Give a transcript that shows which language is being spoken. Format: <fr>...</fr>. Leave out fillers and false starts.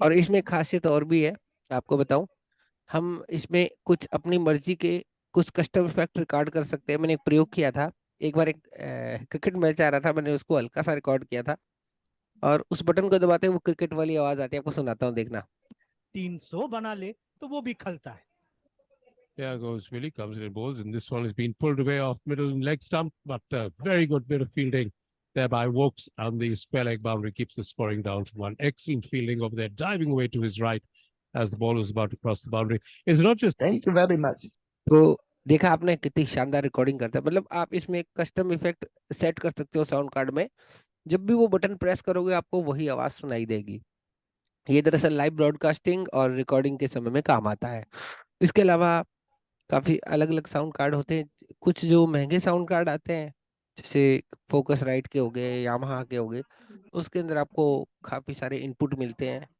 <hi>और इसमें एक ख़ासियत और भी है, आपको बताऊँ। हम इसमें कुछ अपनी मर्ज़ी के कुछ कस्टम इफ़ेक्ट रिकॉर्ड कर सकते हैं। मैंने एक प्रयोग किया था। एक बार एक क्रिकेट मैच आ रहा था, मैंने उसको हल्का-सा रिकॉर्ड किया था और उस बटन को दबाते ही वो क्रिकेट वाली आवाज़ आती है, आपको सुनाता हूँ, देखना। 300 बना ले तो वो भी खलता है।</hi> <en>There goes Willie, comes in and bowls, and this one has been pulled away off middle and leg stump, but very good bit of fielding there by Wokes, and the square leg boundary keeps the scoring down to one. Excellent fielding over there, diving away to his right as the ball was about to cross the boundary. It's not just thank you very much.</en> <hi>तो देखा आपने कितनी शानदार recording करता है। मतलब आप इसमें एक कस्टम इफ़ेक्ट सेट कर सकते हो साउंड कार्ड में। जब भी वो बटन प्रेस करोगे आपको वही आवाज़ सुनाई देगी। ये दरअसल लाइव ब्रॉडकास्टिंग और रिकॉर्डिंग के समय में काम आता है। इसके अलावा काफ़ी अलग-अलग साउंड कार्ड होते हैं। कुछ जो महँगे साउंड कार्ड आते हैं, जैसे फ़ोकसराइट के हो गए, यामाहा के हो गए, उसके अंदर आपको काफ़ी सारे इनपुट मिलते हैं।</hi>